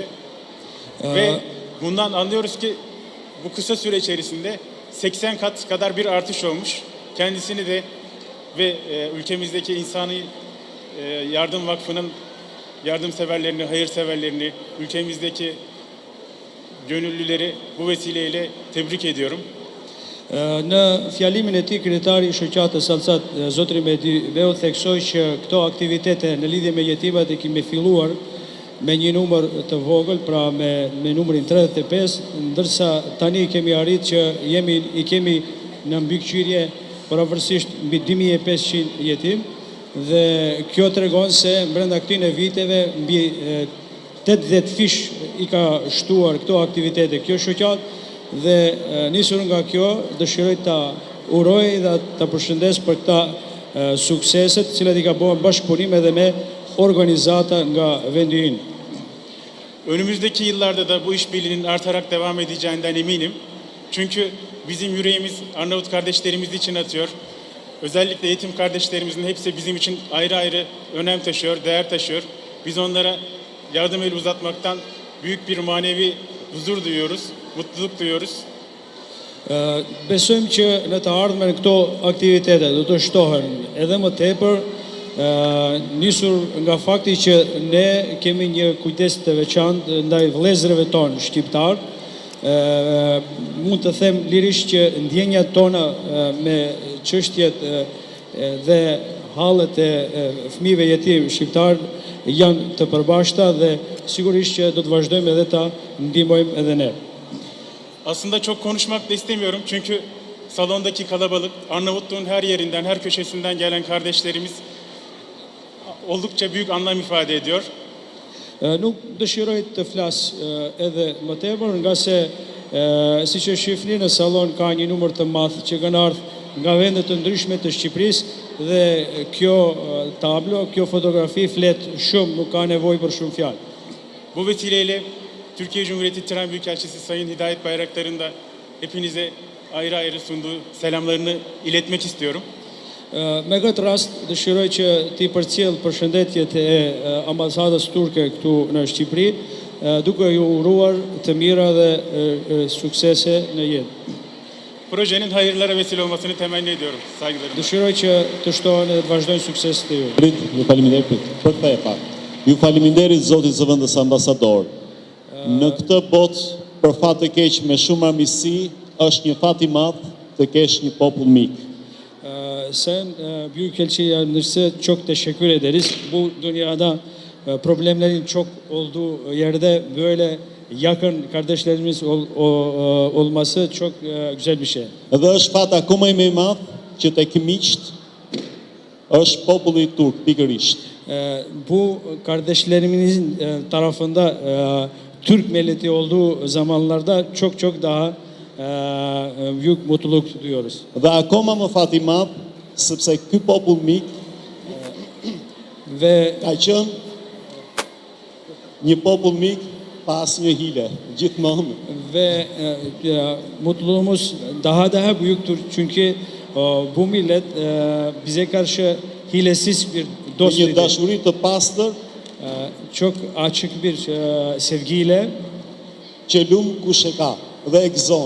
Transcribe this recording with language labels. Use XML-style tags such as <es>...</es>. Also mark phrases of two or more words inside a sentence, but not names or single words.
<tr>Ve bundan anlıyoruz ki bu kısa süre içerisinde 80 kat kadar bir artış olmuş. Kendisini de ve ülkemizdeki İnsani Yardım Vakfı'nın yardımseverlerini, hayırseverlerini, ülkemizdeki gönüllüleri bu vesileyle tebrik ediyorum.</tr> <sq>Në fjalimin e tij kryetari i shoqatës Alsat, zotri Mehdi Beu, theksoi që këto aktivitete në lidhje me jetimat e kemi filluar me një numër të vogël, pra me numrin 35, ndërsa tani kemi arrit që i kemi në mbikëqyrje pavarësisht mbi 2500 jetim, dhe kjo tregon se brenda këtyre viteve mbi 80 fish i ka shtuar këto aktivitete kjo shoqat. Dhe nisur nga kjo, dëshiroj ta uroj dhe ta përshëndes për këta sukseset, cilat i ka bërë bashkëpunim edhe me organizata nga vendi ynë.</sq> <tr>Önümüzdeki yıllarda da bu işbirliğinin artarak devam edeceğinden eminim. Çünkü bizim yüreğimiz Arnavut kardeşlerimiz için atıyor. Özellikle yetim kardeşlerimizin hepsi bizim için ayrı ayrı önem taşıyor, değer taşıyor. Biz onlara yardım eli uzatmaktan büyük bir manevi huzur duyuyoruz, mutluluk duyuyoruz.</tr> <sq>Besojmë që në të ardhmen këto aktivitete do të shtohen edhe më tepër, nisur nga fakti që ne kemi një kujdes të veçantë ndaj vëllezërve tonë shqiptar. Mund të them lirisht që ndjenjat tona me çështjet dhe hallet e fëmijëve jetim shqiptar janë të përbashkëta dhe sigurisht që do të vazhdojmë edhe ta ndihmojmë edhe ne.</sq> <tr>Aslında çok konuşmak da istemiyorum çünkü salondaki kalabalık, Arnavutluğun her yerinden, her köşesinden gelen kardeşlerimiz oldukça büyük anlam ifade ediyor.</tr> <sq>Nuk dëshiroj të flas edhe më tepër, nga se siç e shihni në sallon ka një numër të madh që kanë ardhur nga vende të ndryshme të Shqipërisë dhe kjo tablo, kjo fotografi flet shumë, nuk ka nevojë për shumë fjalë.</sq> <tr>Bu vesileyle Türkiye Cumhuriyeti Tiran Büyükelçisi Sayın Hidayet Bayraktar'ın da hepinize ayrı ayrı sunduğu selamlarını iletmek istiyorum.</tr> <sq>Me këtë rast dëshiroj që ti përcjell përshëndetjet e ambasadës turke këtu në Shqipëri, duke ju uruar të mira dhe suksese në jetë.</sq> <tr>Projenin hayırlara vesile olmasını temenni ediyorum. Saygılarımla.</tr> <sq>Dëshiroj që të shtohen dhe të vazhdojnë sukses të ju. Ju faleminderit për këtë e pak. Ju faleminderit zotit zëvendës ambasador. Në këtë botë, për fat të keq me shumë armiqësi, është një fat i madh të kesh një popull mik.</sq> <tr>Sen Büyükelçi çok teşekkür ederiz. Bu dünyada problemlerin çok olduğu yerde böyle yakın kardeşlerimiz olması çok güzel bir şey.</tr> <sq>Dhe është fat akoma më i madh që tek miqt është populli turk pikërisht.</sq> <tr>Bu kardeşlerimizin tarafında Türk milleti olduğu zamanlarda çok daha büyük mutluluk duyuyoruz.</tr> <sq>Dhe akoma më fat i madh sepse ky popull mik</sq> <tr>Ve</tr> <sq>ka qenë një popull mik pa asnjë hile, gjithmonë.</sq> <tr>ve mutluluğumuz daha büyüktür çünkü bu millet bize karşı hilesiz bir dost</tr> <sq>Një</sq> <tr>idi.</tr> <sq>dashuri të pastër</sq> <tr>Çok açık bir sevgiyle</tr> <sq>që lum kush e ka dhe e gëzon.</sq>